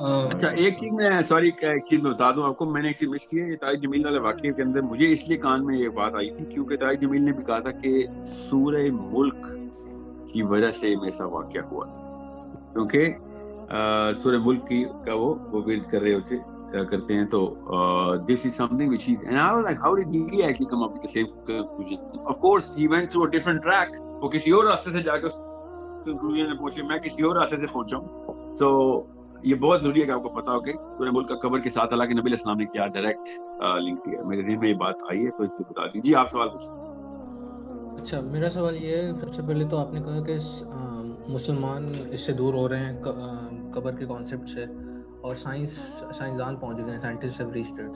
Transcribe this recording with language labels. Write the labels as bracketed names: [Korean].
[Urdu] اچھا ایک چیز میں سوری ایک چیز بتا دوں آپ کو, میں نے ایک چیز مس کی ہے. یہ طارق جمیل والے واقعے کے اندر مجھے اس لیے کان میں یہ بات آئی تھی کیونکہ طارق جمیل نے بھی کہا تھا کہ سورہ ملک کی وجہ سے ایسا واقعہ ہوا, کیونکہ سورہ ملک کی کا وہ ورد کر رہے کرتے ہیں. [English] تو this is something which he and I was like how did he actually come up with the same conclusion? Of course he went through a different track. [Urdu] وہ کسی اور راستے سے جا کے اس کنکلوژن میں پہنچے, میں کسی اور راستے سے پہنچا ہوں. تو یہ بہت ضروری ہے کہ آپ کو پتا ہو کہ سورہ ملک کا قبر کے ساتھ اللہ کے نبی علیہ السلام نے کیا ڈائریکٹ لنک کیا. میرے ذہن میں یہ بات آئی ہے تو اس سے بتا دیجیے. آپ سوال پوچھیں. اچھا میرا سوال یہ ہے, سب سے پہلے تو آپ نے کہا کہ مسلمان اس سے دور ہو رہے ہیں قبر کے کانسیپٹ سے, اور سائنسدان پہنچ گئے ہیں, [English] Scientist have reached it.